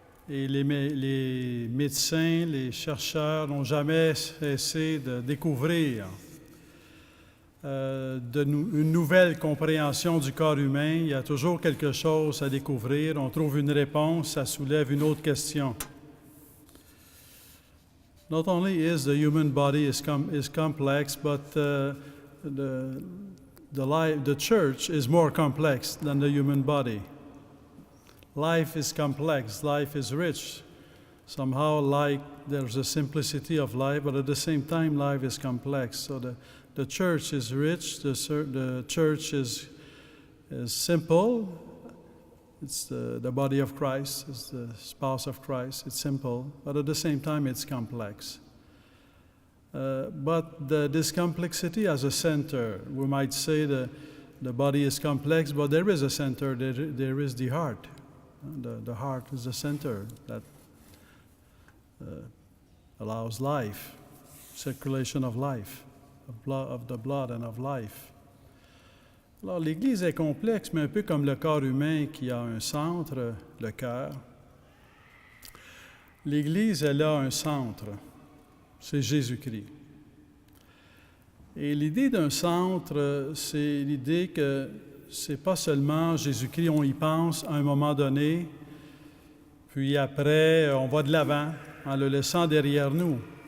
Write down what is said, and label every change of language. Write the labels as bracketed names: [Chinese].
[French] Et les médecins, les chercheurs n'ont jamais cessé de découvrir une nouvelle compréhension du corps humain. Il y a toujours quelque chose à découvrir. On trouve une réponse, ça soulève une autre question. [English] Not only is the human body is complex, but the church is more complex than the human body. Life is complex. Life is rich. Somehow, there's a simplicity of life, but at the same time, life is complex. So The church is rich, the church is simple. It's the body of Christ, it's the spouse of Christ. It's simple, but at the same time, it's complex. But this complexity has a center. We might say the body is complex, but there is a center. There is the heart. The heart is the center that allows life, circulation of life, of the blood and of life. [French] Alors, l'Église est complexe, mais un peu comme le corps humain qui a un centre, le cœur. L'Église, elle a un centre, c'est Jésus-Christ. Et l'idée d'un centre, c'est l'idée que c'est pas seulement Jésus-Christ, on y pense à un moment donné, puis après, on va de l'avant en le laissant derrière nous.